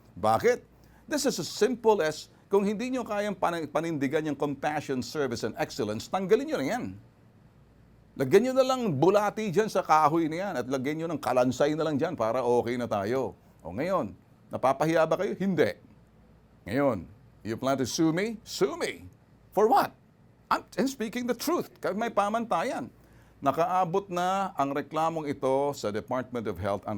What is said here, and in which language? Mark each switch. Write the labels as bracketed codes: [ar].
[tl] Bakit? [en] This is as simple as, [tl] kung hindi nyo kayang panindigan yung compassion, service, and excellence, tanggalin nyo na yan. Lagyan nyo na lang bulati dyan sa kahoy na yan at lagyan nyo ng kalansay na lang dyan para okay na tayo. O ngayon, napapahiya ba kayo? Hindi. [en] Ngayon, you plan to sue me? Sue me. For what? I'm speaking the truth. [tl] Kahit may pamantayan. Nakaabot na ang reklamong ito sa Department of Health.